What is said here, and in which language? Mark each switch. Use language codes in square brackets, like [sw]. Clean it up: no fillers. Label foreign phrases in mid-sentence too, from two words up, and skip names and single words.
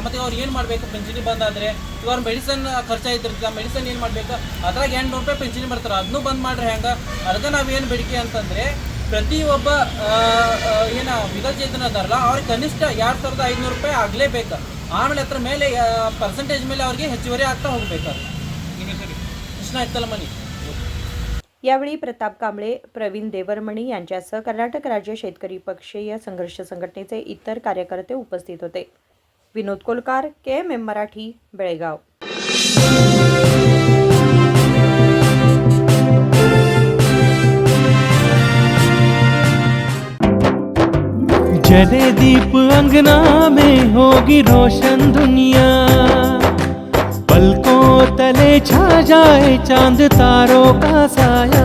[kn] ಮತ್ತೆ ಅವ್ರು ಏನು ಮಾಡಬೇಕು ಪಿಂಚಣಿ ಬಂದಾದರೆ ಈಗ ಅವ್ರ ಮೆಡಿಸನ್ ಖರ್ಚಾಯ್ತಿರ್ತದೆ. ಮೆಡಿಸನ್ ಏನು ಮಾಡಬೇಕು ಅದ್ರಾಗ 800 ರೂಪಾಯಿ ಪಿಂಚಣಿ ಬರ್ತಾರೆ. ಅದನ್ನೂ ಬಂದ್ ಮಾಡ್ರಿ ಹೆಂಗೆ. ಅದಕ್ಕೆ ನಾವೇನು ಬೇಡಿಕೆ ಅಂತಂದರೆ ಪ್ರತಿಯೊಬ್ಬ ಏನು ವಿಕಲಚೇತನ ಅದಾರಲ್ಲ ಅವ್ರಿಗೆ ಕನಿಷ್ಠ 2500 ರೂಪಾಯಿ ಆಗಲೇಬೇಕು. ಆಮೇಲೆ ಅದ್ರ ಮೇಲೆ ಪರ್ಸೆಂಟೇಜ್ ಮೇಲೆ ಅವ್ರಿಗೆ ಹೆಚ್ಚುವರಿ ಆಗ್ತಾ ಹೋಗ್ಬೇಕು. [mr] कृष्णा हित्तलमनी. यावेळी प्रताप कांबळे, प्रवीण देवरमणी यांच्यासह कर्नाटक राज्य शेतकरी पक्षीय संघर्ष संघटनेचे इतर कार्यकर्ते उपस्थित होते. विनोद कोलकार, KMM मराठी, बेळगाव. [hi] जले दीप अंगना में होगी रोशन दुनिया, पलकों तले छा जाए चांद तारों का साया,